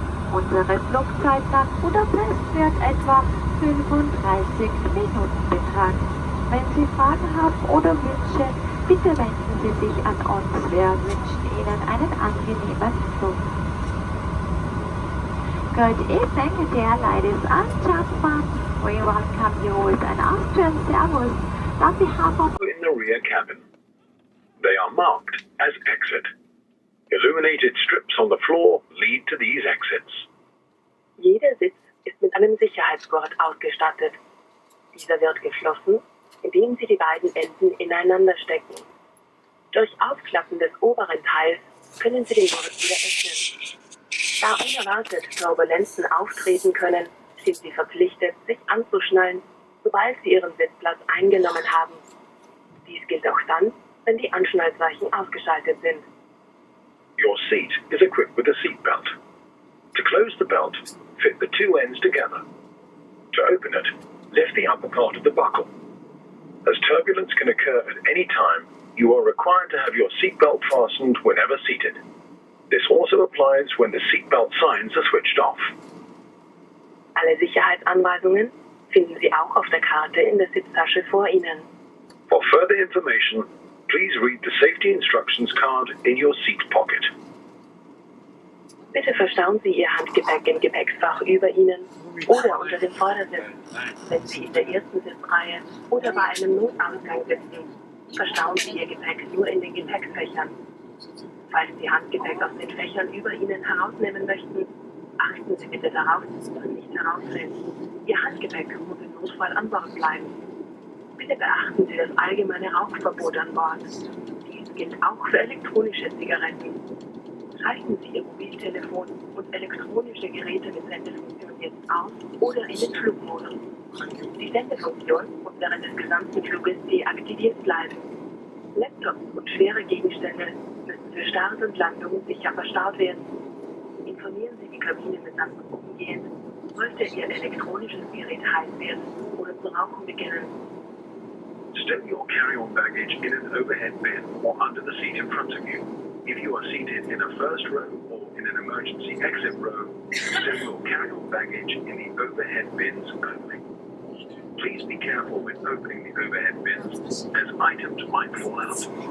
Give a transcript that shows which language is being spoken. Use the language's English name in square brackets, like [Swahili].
[German] Unsere Flugzeit nach Budapest wird etwa 35 Minuten betragen. Wenn Sie Fragen haben oder Wünsche, bitte wenden Sie sich an uns. Wir wünschen Ihnen einen angenehmen Flug. [English] Good evening, dear ladies and gentlemen. We welcome you with an Austrian Servus on behalf of... In the rear cabin. They are marked as exit. Illuminated strips on the floor lead to these exits. [German] Jeder Sitz ist mit einem Sicherheitsgurt ausgestattet. Dieser wird geschlossen, indem Sie die beiden Enden ineinander stecken. Durch Aufklappen des oberen Teils können Sie den Gurt wieder öffnen. Da unerwartet Turbulenzen auftreten können, sind Sie verpflichtet, sich anzuschnallen, sobald Sie Ihren Sitzplatz eingenommen haben. Dies gilt auch dann, wenn die Anschnallzeichen ausgeschaltet sind. [English] Your seat is equipped with a seat belt. To close the belt, fit the two ends together. To open it, lift the upper part of the buckle. As turbulence can occur at any time, you are required to have your seatbelt fastened whenever seated. This also applies when the seatbelt signs are switched off. [German] Alle Sicherheitsanweisungen finden Sie auch auf der Karte in der Sitztasche vor Ihnen. [English] For further information, please read the safety instructions card in your seat pocket. [German] Bitte verstauen Sie Ihr Handgepäck im Gepäcksfach über Ihnen oder unter dem Vordersitz. Wenn Sie in der ersten Sitzreihe oder bei einem Notausgang sitzen, verstauen Sie Ihr Gepäck nur in den Gepäckfächern. Falls Sie Handgepäck aus den Fächern über Ihnen herausnehmen möchten, achten Sie bitte darauf, dass es nicht herausfällt. Ihr Handgepäck muss im Notfall an Bord bleiben. Bitte beachten Sie das allgemeine Rauchverbot an Bord. Dies gilt auch für elektronische Zigaretten. Schalten Sie Ihr Mobiltelefon und elektronische Geräte mit Sendefunktion jetzt aus oder in den Flugmodus. Die Sendefunktion muss während des gesamten Fluges deaktiviert bleiben. Laptops und schwere Gegenstände müssen für Start und Landung sicher verstaut werden. Informieren Sie die Kabinenbesatzung umgehend, sollte Ihr elektronisches Gerät heiß werden oder zu rauchen beginnen. [English] Stow your carry-on baggage in an overhead bin or under the seat in front of you. If you are seated in a first row or in an emergency exit row, stow your carry-on baggage in the overhead bins only. Please be careful when opening the overhead bins, as items might fall out.